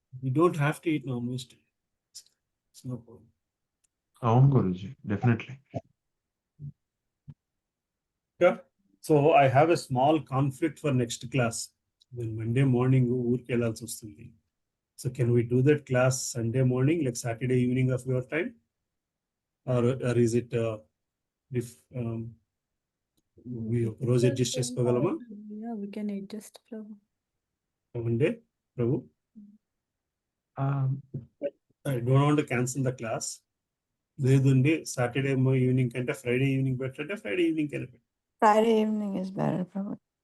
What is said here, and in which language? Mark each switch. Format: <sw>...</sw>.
<en>You don't have to eat non-veg. It's no problem.</en> <te>అవును Guruji, definitely.</te> <en>Yeah. So I have a small conflict for next class. Then Monday morning</en> <te>ఊరికి వెళ్ళాల్సి వస్తుంది.</te> <en>So can we do that class Sunday morning, like Saturday evening of your time? Or is it if we</en> <te>రోజు adjust చేసుకోగలమా?</te> <en>Yeah, we can adjust, Prabhu. Monday, Prabhu? I don't want to cancel the class. లేదండి Saturday evening కంటే Friday evening better అంటే Friday evening వెళ్ళి Friday evening is better, Prabhu.</en>